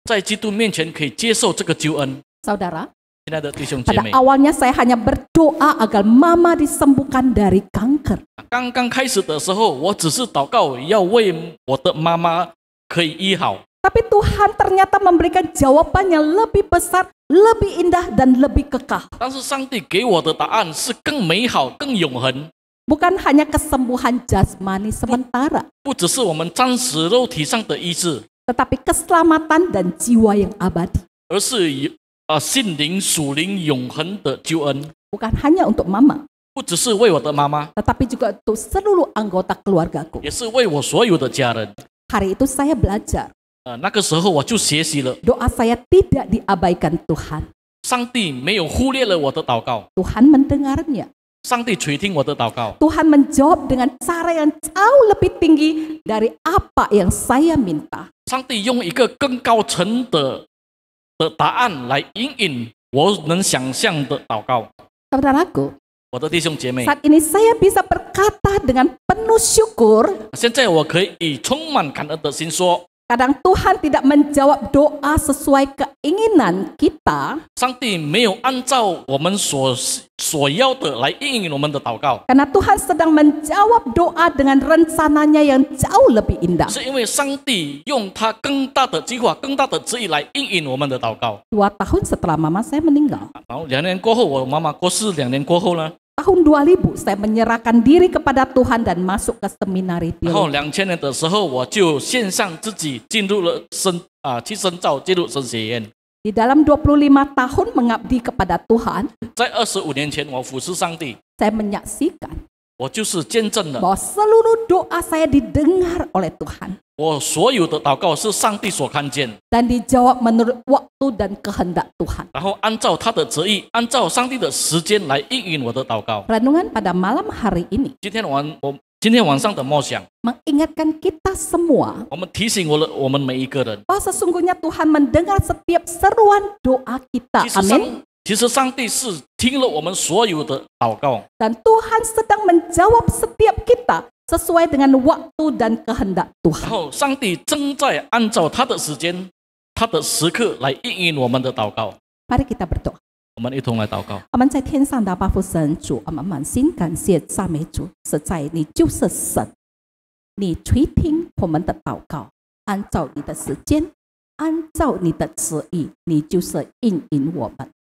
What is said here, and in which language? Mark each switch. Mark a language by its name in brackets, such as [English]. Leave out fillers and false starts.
[Chinese] 在基督面前可以接受这个救恩。 [Indonesian] Saudara, [Chinese] 亲爱的弟兄姐 [Indonesian] pada [Chinese] 妹， [Indonesian] awalnya saya hanya berdoa agar mama disembuhkan dari kanker. [Chinese] 刚刚开始的时候，我只是祷告要为我的妈妈可以医好， [Indonesian] Tapi Tuhan ternyata memberikan jawaban yang lebih besar, lebih indah, dan lebih kekal. [Chinese] 但是上帝给我的答案是更美好、更永恒， [Indonesian] Bukan hanya kesembuhan jasmani sementara, [Chinese] 不只是我们暂时肉体上的医治， [Indonesian] tetapi keselamatan dan jiwa yang abadi. [Chinese] 而是心灵、属灵、永恒的救恩， [Indonesian] Bukan hanya untuk mama, [Chinese] 不只是为我的妈妈， [Indonesian] tetapi juga untuk seluruh anggota keluargaku. [Chinese] 也是为我所有的家人。 [Indonesian] Hari itu saya belajar, [Chinese] 那个时候我就学习了， [Indonesian] doa saya tidak diabaikan Tuhan. [Chinese] 上帝没有忽略了我的祷告， [Indonesian] Tuhan mendengarnya. [Chinese] 上帝垂听我的祷告， [Indonesian] Tuhan menjawab dengan cara yang jauh lebih tinggi dari apa yang saya minta. [Chinese] 上帝用一个更高层的答案来引领我能想象的祷告。 [Indonesian] Saudaraku, [Chinese] 我的弟兄姐妹， [Indonesian] saat ini saya bisa berkata dengan penuh syukur, [Chinese] 现在我可以以充满感恩的心说， [Indonesian] kadang Tuhan tidak menjawab doa sesuai keinginan kita, [Chinese] 上帝没有按照我们所要的来应允我们的祷告， [Indonesian] karena Tuhan sedang menjawab doa dengan rencananya yang jauh lebih indah. [Chinese] 是因为上帝用他更大的计划、更大的旨意来应允我们的祷告。 [Indonesian] 2 tahun setelah mama saya meninggal, [Chinese] 然后2年过后，我妈妈过世，2年过后呢， [Indonesian] tahun 2000 saya menyerahkan diri kepada Tuhan dan masuk ke seminari [Chinese] 然后 [Indonesian] teologi. [Chinese] 2000年的时候，我就献上自己进入了去深造，进入神学院。 [Indonesian] Di dalam 25 tahun mengabdi kepada Tuhan, [Chinese] 在25年前，我服侍上帝， [Indonesian] saya menyaksikan [Chinese] 我就是见证了 [Indonesian] bahwa seluruh doa saya didengar oleh Tuhan [Chinese] 我所有的祷告是上帝所看见， [Indonesian] dan dijawab menurut waktu dan kehendak Tuhan. [Chinese] 然后按照他的旨意，按照上帝的时间来应允我的祷告。 [Indonesian] Renungan pada malam hari ini [Chinese] 今天晚上的默想， [Indonesian] mengingatkan kita semua [Chinese] 我们提醒我们每一个人， [Indonesian] bahwa sesungguhnya Tuhan mendengar setiap seruan doa kita. [Chinese] 其实 [Indonesian] Amin. [Chinese] 其实上帝是听了我们所有的祷告， [Indonesian] Dan Tuhan sedang menjawab setiap kita sesuai dengan waktu dan kehendak [Chinese] 然 [Indonesian] Tuhan. [Chinese] 后上帝正在按照他的时间、他的时刻来应允我们的祷告。 [Indonesian] Mari kita berdoa. [Chinese] 我们一同来祷告。我们在天上的阿爸父神主，我们满心感谢赞美主，实在你就是神，你垂听我们的祷告，按照你的时间，按照你的旨意，你就是应允我们。